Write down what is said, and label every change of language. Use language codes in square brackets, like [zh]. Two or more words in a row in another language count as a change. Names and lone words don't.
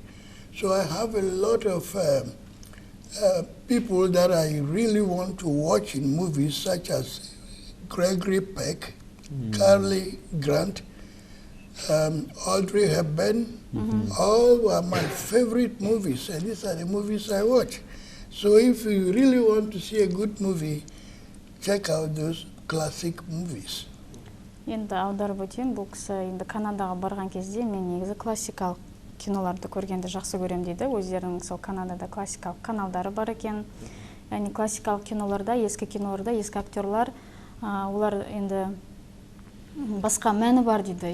[en] So I have a lot of people that I really want to watch in movies, such as Gregory Peck, Cary Grant, Audrey Hepburn, all were my favorite movies, and these are the movies I watch. So if you really want to see a good movie, check out those classic movies. [kk] Енді аударып өтейін, бұл кісі енді Канадаға барған кезде мен негізі классикалық киноларды көргенді жақсы көрем дейді. Өздерінің сол Канадада классикалық каналдары бар екен. Яғни классикалық киноларда, ескі киноларда, ескі актерлар, олар енді басқа мәні бар дейді.